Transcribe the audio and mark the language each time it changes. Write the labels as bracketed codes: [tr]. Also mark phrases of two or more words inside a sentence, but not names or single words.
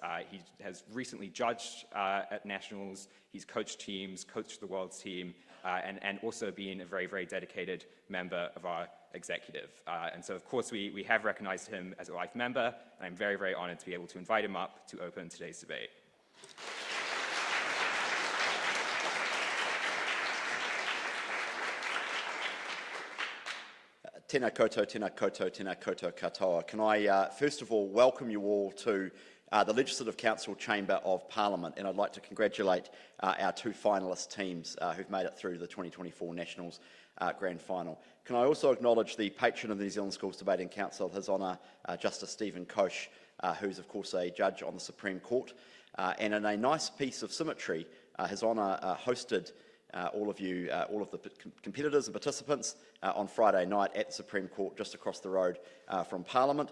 [en] He has recently judged at nationals, he's coached teams, coached the world's team, and also been a very, very dedicated member of our executive. And so, of course, we have recognized him as a life member, and I'm very, very honored to be able to invite him up to open today's debate. [mi] Tēnā koutou, tēnā koutou, tēnā koutou katoa. [en] Can I first of all welcome you all to the Legislative Council Chamber of Parliament, and I'd like to congratulate our two finalist teams who've made it through the 2024 Nationals Grand Final. Can I also acknowledge the patron of the New Zealand Schools Debating Council, His Honour Justice Stephen Koch, who's of course a judge on the Supreme Court, and in a nice piece of symmetry, His Honour hosted all of the competitors and participants on Friday night at the Supreme Court just across the road from Parliament.